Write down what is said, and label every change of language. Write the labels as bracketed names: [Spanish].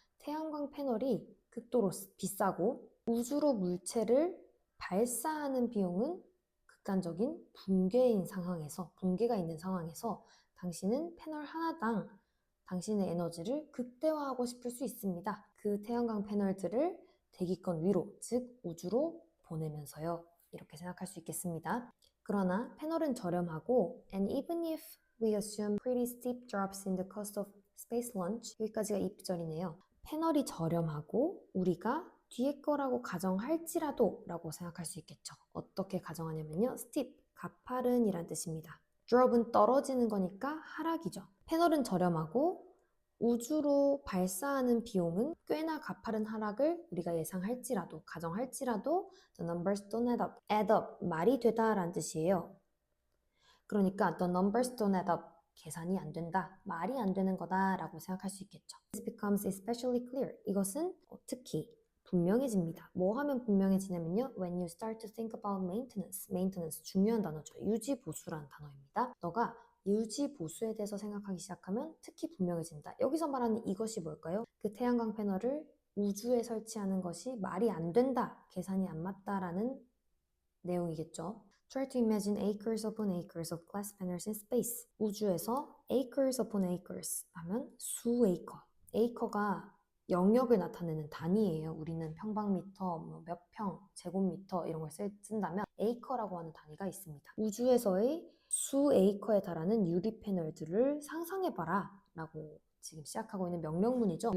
[Korean] 태양광 패널이 극도로 비싸고 우주로 물체를 발사하는 비용은 극단적인 붕괴가 있는 상황에서 당신은 패널 하나당 당신의 에너지를 극대화하고 싶을 수 있습니다. 그 태양광 패널들을 대기권 위로, 즉 우주로 보내면서요. 이렇게 생각할 수 있겠습니다. 그러나 패널은 저렴하고 [English] and even if we assume pretty steep drops in the cost of space launch. [Korean] 여기까지가 입절이네요. 패널이 저렴하고 우리가 뒤에 거라고 가정할지라도 라고 생각할 수 있겠죠. 어떻게 가정하냐면요. steep, 가파른 이란 뜻입니다. drop은 떨어지는 거니까 하락이죠. 패널은 저렴하고 우주로 발사하는 비용은 꽤나 가파른 하락을 우리가 예상할지라도, 가정할지라도 [English] the numbers don't add up, [Korean] 말이 되다 라는 뜻이에요. 그러니까 [English] the numbers don't add up, [Korean] 계산이 안 된다, 말이 안 되는 거다 라고 생각할 수 있겠죠. [English] This becomes especially clear. [Korean] 이것은 특히 분명해집니다. 뭐 하면 분명해지냐면요. [English] When you start to think about maintenance. [Korean] maintenance, 중요한 단어죠. 유지보수라는 단어입니다. 너가 유지보수에 대해서 생각하기 시작하면 특히 분명해진다. 여기서 말하는 이것이 뭘까요? 그 태양광 패널을 우주에 설치하는 것이 말이 안 된다, 계산이 안 맞다라는 내용이겠죠. [English] Try to imagine acres upon acres of glass panels in space. [Korean] 우주에서 [English] acres upon acres [Korean] 하면 수에이커. 에이커가 영역을 나타내는 단위예요. 우리는 평방미터, 몇 평, 제곱미터 이런 걸 쓴다면 에이커라고 하는 단위가 있습니다. 우주에서의 수에이커에 달하는 유리 패널들을 상상해봐라 라고 지금 시작하고 있는 명령문이죠.